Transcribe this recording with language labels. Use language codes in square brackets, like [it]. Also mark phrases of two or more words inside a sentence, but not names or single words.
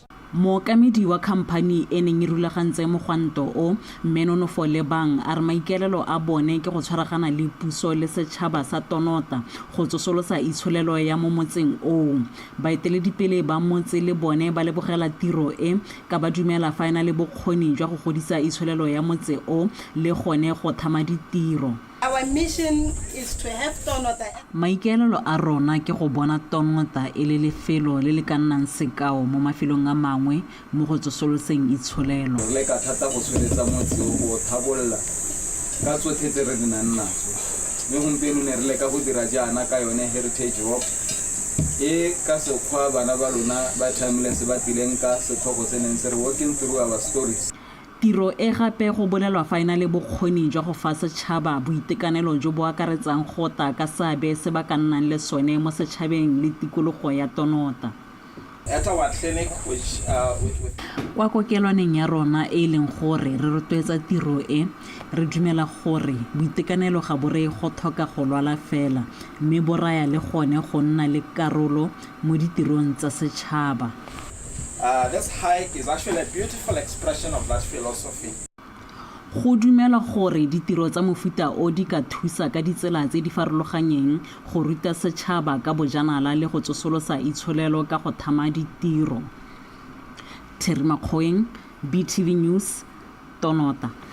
[tn] mookamedi wa khamphane e neng e rulagantse mogwanto o mme Nonofo Lebang a re maikaelelo a bone ke go tshwaragana le puso le setšhaba sa Tonota go tsosolosa itsholelo ya mo motseng oo. Baeteledipele ba motse le bone ba lebogela tiro e ka ba dumela fa ena le bokgoni jwa go godisa itsholelo ya motse o le gone go thama ditiro. [en] Our mission is to have Tonota. [tn] Maikaelelo a rona ke go bona Tonota e le lefelo le le ka nnang sekao mo mafelong a mangwe mo go tsosoloseng itsholelo. Re ka thata go tsweletsa motse o go thabolla ka tsotlhe tse re di nang natso. Mme gompieno ne re leka go dira jaana ka yone [en] heritage walk [tn] e ka sekgwa bana ba lona ba timeless ba tileng ka setlhogo se neng se re [en] walking through our stories. [tn] Tiro e gape go bolelwa fa ena le bokgoni jwa go fa setšhaba boitekanelo jo bo akaretsang gota ka seabe se ba ka nnang le sone mo setšhabeng le tikologo ya Tonota. [en] At our clinic, which [tn] Kwa kokelwaneng ya rona e leng gore re rotloetsa tiro e, re dumela gore boitekanelo ga bo re go tlhoka go lwala fela mme bo raya le gone go nna le karolo mo ditirong tsa setšhaba. [en] This hike is actually a beautiful expression of that philosophy. [tn] Go dumela gore ditiro tsa mofuta o di ka thusa ka ditsela tse di farologaneng go ruta setšhaba ka bojanala le go tsosolosa itsholelo ka go thama ditiro. Terry Makgoeng, BTV News, Tonota.